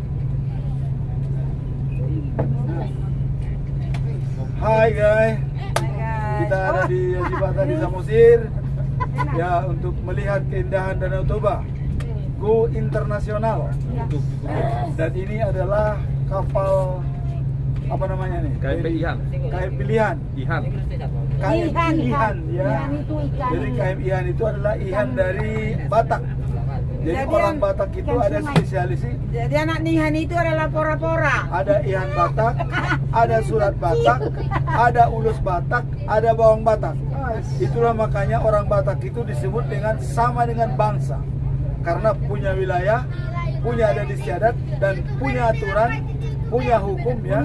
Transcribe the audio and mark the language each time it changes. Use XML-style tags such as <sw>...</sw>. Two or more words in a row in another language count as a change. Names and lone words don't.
<id>Hai guys. Kita ada di Ajibata di Samosir ya, untuk melihat keindahan Danau Toba, go internasional. Dan ini adalah kapal apa namanya nih? KMP Ihan. KMP Ihan. Ihan. KMP Ihan ya. Itu ikan. Jadi KMP Ihan itu adalah Ihan dari Batak. Jadi orang Batak itu ada spesialis. Jadi anak Nihan itu adalah pora-pora. Ada Ihan Batak, ada Surat Batak, ada Ulus Batak, ada Bawang Batak. Itulah makanya orang Batak itu disebut dengan sama dengan bangsa, karena punya wilayah, punya adat istiadat, dan punya aturan, punya hukum ya.</id>